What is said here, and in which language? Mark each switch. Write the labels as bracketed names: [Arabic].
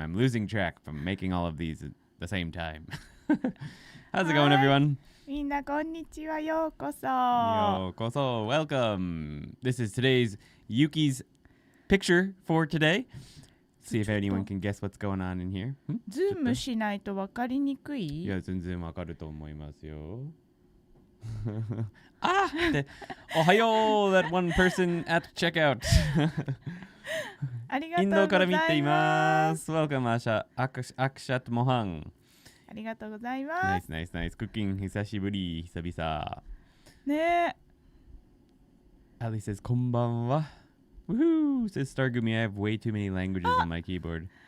[English] I'm losing track from making all of these at the same time. How's it going, everyone? [Japanese] みんなこんにちは。ようこそ。 [English] Yo koso, welcome. This is today's Yuki's picture for today. See if anyone can guess what's going on in here. [Japanese] ズームしないと分かりにくい。いや、全然わかると思いますよ。 Ah! [English] Ohayo, that one person at checkout. [Japanese] ありがとうございます。インドから見ています。 [English] Welcome, Asha. Akshat Mohan. [Japanese] ありがとうございます。 [English] Nice, nice, nice. [Japanese] Cooking 久しぶり、久々。ねえ。 [English] Ali says, [Japanese] こんばんは。 [English] Woohoo! Says Stargumi, I have way too many languages on my keyboard.